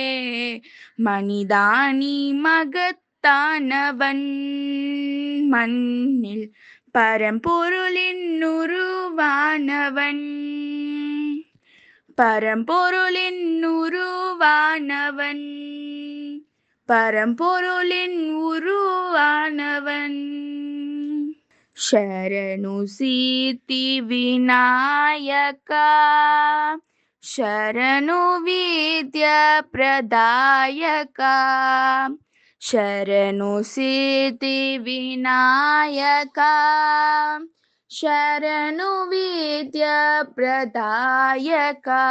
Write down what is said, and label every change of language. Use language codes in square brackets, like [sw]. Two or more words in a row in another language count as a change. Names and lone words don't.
[ta] மனிதானி மகத்தானவன் மண்ணில் பரம்பொருளின் உருவானவன். பரம்பொருளின் உருவானவன். பரம்பொருளின் உருவானவன். [kn] ಶರಣು ಸಿದ್ಧಿ ವಿನಾಯಕ ಶರಣು ವಿದ್ಯ ಪ್ರದಾಯಕ. ಶರಣು ಸಿದ್ಧಿ ವಿನಾಯಕ ಶರಣು ವಿದ್ಯ ಪ್ರದಾಯಕ.